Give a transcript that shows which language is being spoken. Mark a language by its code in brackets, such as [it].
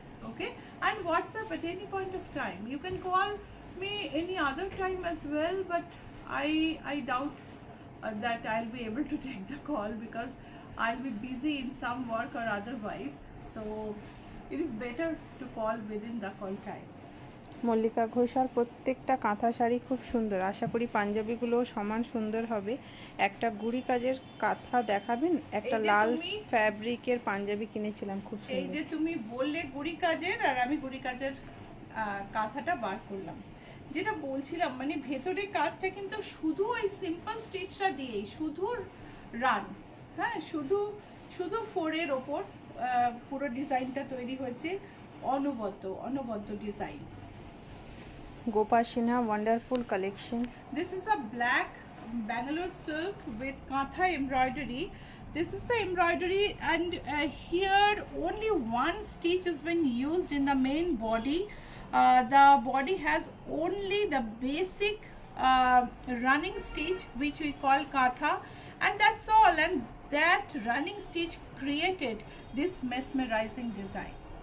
[en] Okay, and WhatsApp at any point of time. You can call me any other time as well, but I doubt that I'll be able to take the call because I'll be busy in some work or otherwise, so it is better to call within the call time. [bn] Mallika Ghoshal প্রত্যেকটা কাঁথা শাড়ি খুব সুন্দর, আশা করি পাঞ্জাবিগুলোও সমান সুন্দর হবে। একটা গুড়ি কাজের কাঁথা দেখাবেন? একটা লাল ফ্যাব্রিকের পাঞ্জাবি কিনেছিলাম, খুব এই সুন্দর। যে তুমি বললে গুড়ি কাজের, আর আমি গুড়ি কাজের কাঁথাটা বার করলাম। যেটা বলছিলাম, মানে ভেতরের কাজটা কিন্তু শুধু ওই সিম্পল স্টিচটা দিয়েই, শুধু রান, হ্যাঁ শুধু ফোরের ওপর পুরো ডিজাইনটা তৈরি হয়েছে, অনবদ্য design. Gopa Sinha, wonderful collection. [en] This is a black Bangalore silk with katha embroidery. This is the embroidery, and here only one stitch has been used in the main body. The body has only the basic running stitch which we call katha, and that's all, and that running stitch created this mesmerizing design.